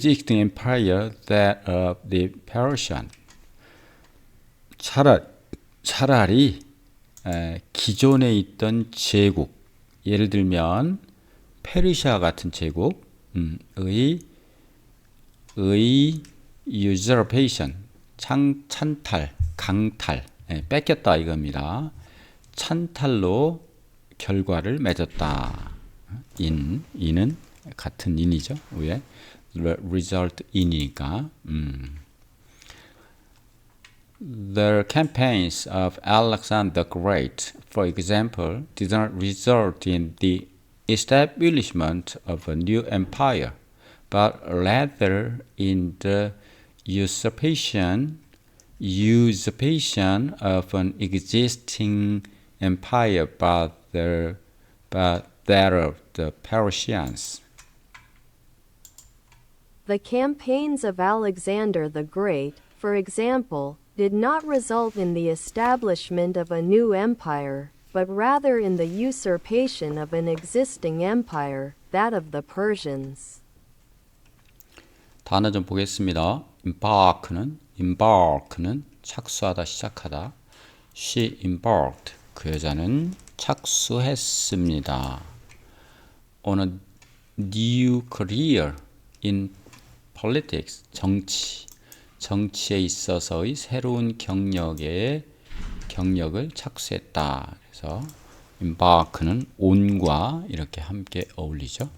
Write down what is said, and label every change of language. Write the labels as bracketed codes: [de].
[en] empire that of the Persian [ko] 차라리 기존에 있던 제국 예를 들면 페르시아 같은 제국의 usurpation, 찬탈, 강탈, 뺏겼다 이겁니다. 찬탈로 결과를 맺었다. in은 같은 in이죠. 왜? result in이니까. [en] The campaigns of Alexander the Great, for example, did not result in the establishment of a new empire, but rather in the usurpation of an existing empire by that of the Persians. The campaigns of Alexander the Great, for example, did not result in the establishment of a new empire, but rather in the usurpation of an existing empire, that of the Persians. [ko] 단어 좀 보겠습니다. embark는 착수하다, 시작하다. [en] She embarked. [ko] 그 여자는 착수했습니다. [en] On a new career in politics. [ko] 정치에 있어서의 새로운 경력을 착수했다. 그래서 embark는 on과 이렇게 함께 어울리죠.